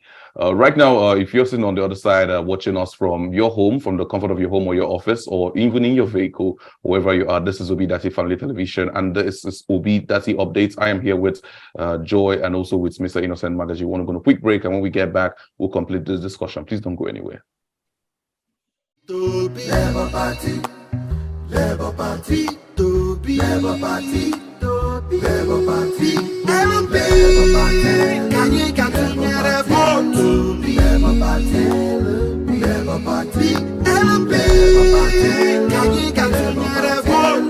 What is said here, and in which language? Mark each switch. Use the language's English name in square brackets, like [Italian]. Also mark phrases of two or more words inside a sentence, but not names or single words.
[English] Right now, if you're sitting on the other side watching us from your home, from the comfort of your home or your office, or even in your vehicle, wherever you are, this is ObiDatti Family Television, and this is ObiDatti Updates. I am here with Joy and also with Mr. Innocent Magaji. We want to go on a quick break, and when we get back, we'll complete this discussion. Please don't go anywhere. Labour Party, Labour Party, Labour Party, Labour Party, Labour Party, can you get a vote? Labour Party, Labour Party, Labour Party, can you get a vote?